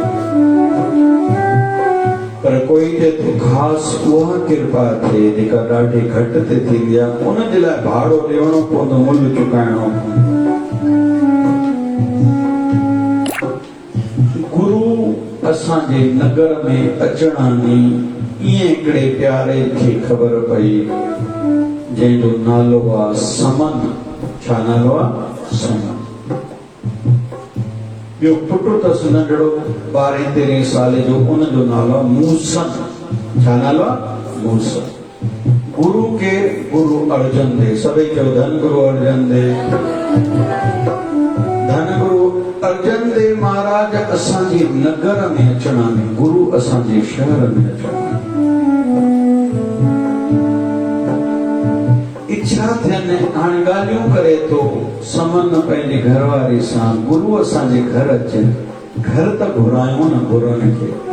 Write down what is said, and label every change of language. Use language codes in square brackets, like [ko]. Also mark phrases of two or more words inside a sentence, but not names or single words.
[sd] पर कोई ते तो खास उहा कृपा थे जेका ॾाढी घटि ते थींदी आहे उन जे लाइ भाड़ो ॾियणो पवंदो मुल्ह चुकाइणो गुरु असांजे नगर में अचणा नी इएं हिकिड़े प्यारे खे ख़बर पई जंहिंजो नालो आहे समन छा नालो आहे समन ॿियो पुटु अथसि नंढड़ो 12-13 साल जो उनजो नालो आहे मूसन छा नालो आहे मूसन गुरु के गुरु अर्जन देव सभई चयो धन गुरु अर्जन देव धन गुरु अर्जन देव महाराज असांजे नगर में अचणा में गुरु असांजे शहर में अचणा इच्छा थियनि हाणे ॻाल्हियूं करे थो समन पंहिंजे घरवारी सां गुरु असांजे घर अचनि घर त घुरायूं न गुरुनि खे